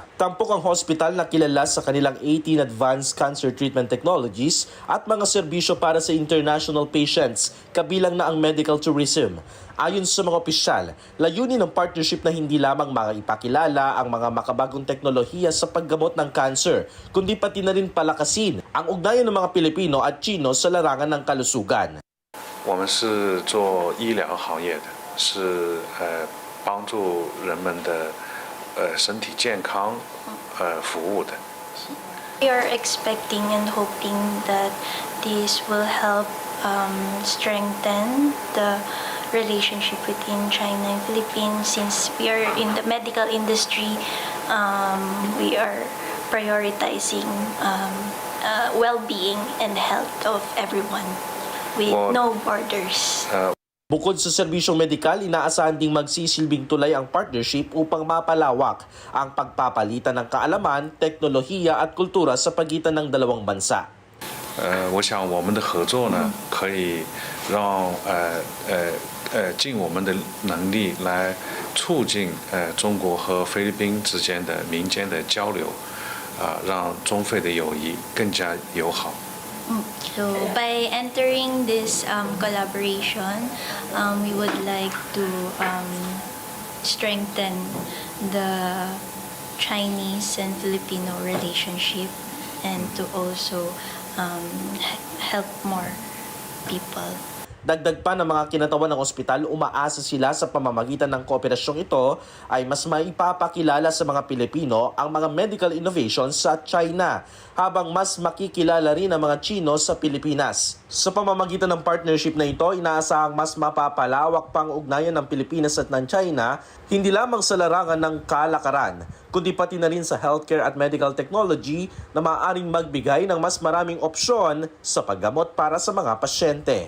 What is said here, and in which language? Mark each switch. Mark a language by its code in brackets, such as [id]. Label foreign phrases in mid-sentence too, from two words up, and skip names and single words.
[tl] Tampok ang hospital na kilala sa kanilang 18 [en] advanced cancer treatment technologies [tl] at mga serbisyo para sa [en] international patients, [tl] kabilang na ang [en] medical tourism. [tl] Ayon sa mga opisyal, layunin ng partnership na hindi lamang maipakilala ang mga makabagong teknolohiya sa paggamot ng cancer, kundi pati na rin palakasin ang ugnayan ng mga Pilipino at Chino sa larangan ng kalusugan. [zh] 我们是做医疗行业的，是帮助人们的身体健康服务的。 [en] We are expecting and hoping that this will help strengthen the relationship between China and Philippines. Since we are in the medical industry, we are prioritizing well-being and health of everyone with no borders. [tl] Bukod sa serbisyong medikal, inaasahan ding magsisilbing tulay ang partnership upang mapalawak ang pagpapalitan ng kaalaman, teknolohiya at kultura sa pagitan ng dalawang bansa. [zh] 我想我们的合作呢，可以让尽我们的能力来促进中国和菲律宾之间的民间的交流，让中菲的友谊更加友好。 [en] So by entering this collaboration, we would like to strengthen the Chinese and Filipino relationship and to also help more people. [tl] Dagdag pa ng mga kinatawan ng ospital, umaasa sila sa pamamagitan ng kooperasyong ito ay mas maipapakilala sa mga Pilipino ang mga [en] medical innovations [tl] sa China, habang mas makikilala rin ang mga Chino sa Pilipinas. Sa pamamagitan ng partnership na ito, inaasahang mas mapapalawak pang ugnayan ng Pilipinas at ng China, hindi lamang sa larangan ng kalakaran, kundi pati na rin sa healthcare at [en] medical technology [tl] na maaaring magbigay ng mas maraming opsyon sa paggamot para sa mga pasyente.